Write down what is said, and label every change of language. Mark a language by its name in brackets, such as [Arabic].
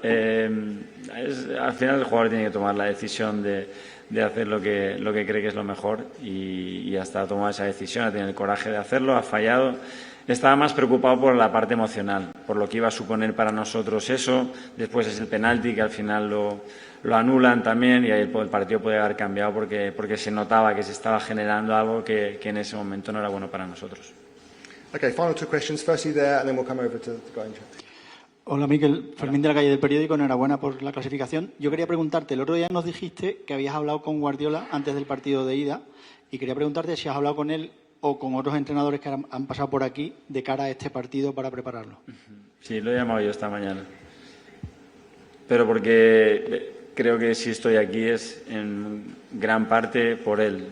[Spanish] Al final el jugador tiene que tomar la decisión de hacer lo que cree que es lo mejor y hasta ha tomado esa decisión, ha tenido el coraje de hacerlo, ha fallado. Estaba más preocupado por la parte emocional, por lo que iba a suponer para nosotros eso. Después es el penalti, que al final lo anulan también, y ahí el partido puede haber cambiado porque se notaba que se estaba generando algo que en ese momento no era bueno para nosotros. [English] Okay, final two questions. Firstly there, and then we'll come over to the guy in chat. [Spanish] Hola, Mikel. Fermín de la calle del periódico. Enhorabuena por la clasificación. Yo quería preguntarte, el otro día nos dijiste que habías hablado con Guardiola antes del partido de ida, y quería preguntarte si has hablado con él o con otros entrenadores que han pasado por aquí de cara a este partido para prepararlo. Sí, lo he llamado yo esta mañana. Pero porque creo que si estoy aquí es en gran parte por él.